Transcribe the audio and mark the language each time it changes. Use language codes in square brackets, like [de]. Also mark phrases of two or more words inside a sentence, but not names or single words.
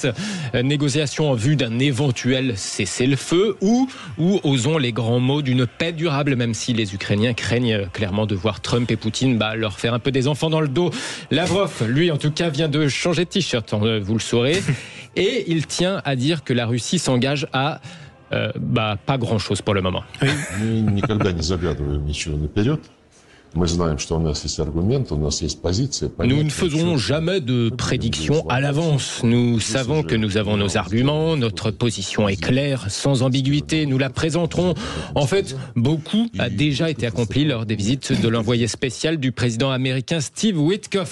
[fr] Négociation en vue d'un éventuel cessez-le-feu ou osons les grands mots d'une paix durable, même si les Ukrainiens craignent clairement de voir Trump et Poutine leur faire un peu des enfants dans le dos. Lavrov, lui en tout cas, vient de changer de t-shirt, vous le saurez, et il tient à dire que la Russie s'engage à pas grand-chose pour le moment. [ru] Мы никогда не заглядываем ничего наперед. Мы знаем, что у нас есть аргументы, у нас есть позиция. [fr] Nous ne faisons jamais de prédictions à l'avance. Nous savons que nous avons nos arguments, notre position est claire, sans ambiguïté, nous la présenterons. En fait, beaucoup a déjà été accompli lors des visites de l'envoyé spécial du président américain Steve Witkoff.